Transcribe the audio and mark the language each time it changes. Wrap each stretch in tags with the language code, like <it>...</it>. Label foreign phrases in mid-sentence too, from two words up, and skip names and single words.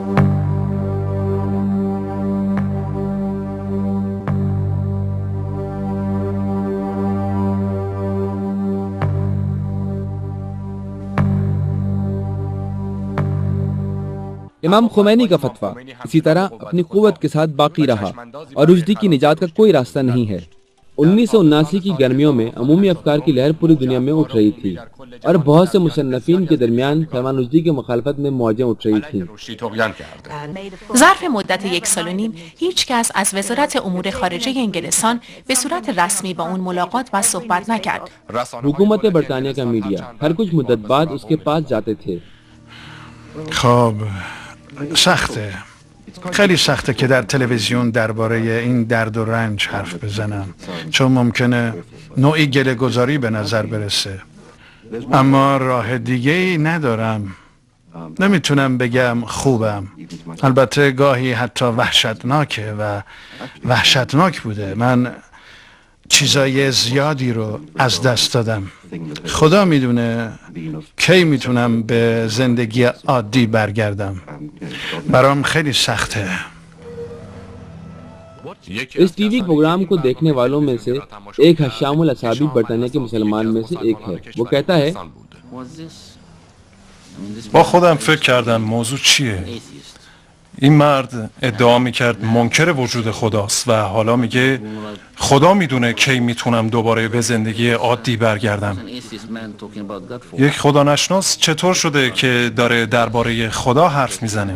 <ur>امام خمینی کا فتویٰ اسی طرح اپنی قوت کے ساتھ باقی رہا اور رشدی کی نجات کا کوئی راستہ نہیں ہے. 1979 کی گرمیوں میں عمومی افکار کی لہر پوری دنیا میں اٹھ رہی تھی اور بہت سے مصنفین کے درمیان سلمان رشدی کے مخالفت میں موجیں اٹھ رہی تھیں.</ur> <fa>ظرف مدت 1.5 سال هیچ کس از وزارت امور خارجه انگلستان به صورت رسمی با اون ملاقات و صحبت نکرد.</fa> <ur>حکومت برطانیہ کا میڈیا ہر کچھ مدت بعد اس کے پاس جاتے تھے.</ur> <fa>خب سخته، خیلی سخته که در تلویزیون درباره این درد و رنج حرف بزنم چون ممکنه نوعی گله گذاری به نظر برسه، اما راه دیگه ای ندارم. نمیتونم بگم خوبم، البته گاهی حتی وحشتناکه و وحشتناک بوده. من چیزای زیادی رو از دست دادم. خدا میدونه کی میتونم به زندگی عادی برگردم. برام خیلی سخته.</fa> <ur>اس ٹی وی پروگرام کو دیکھنے والوں میں سے ایک حشام الاسابی برطانیہ کے مسلمان میں سے ایک ہے. وہ کہتا ہے</ur> <fa>با خودم فکر کردم موضوع چیه؟ این مرد ادعا میکرد منکر وجود خداست و حالا میگه خدا میدونه کی میتونم دوباره به زندگی عادی برگردم. یک خدا نشناس چطور شده که داره درباره خدا حرف میزنه؟</fa>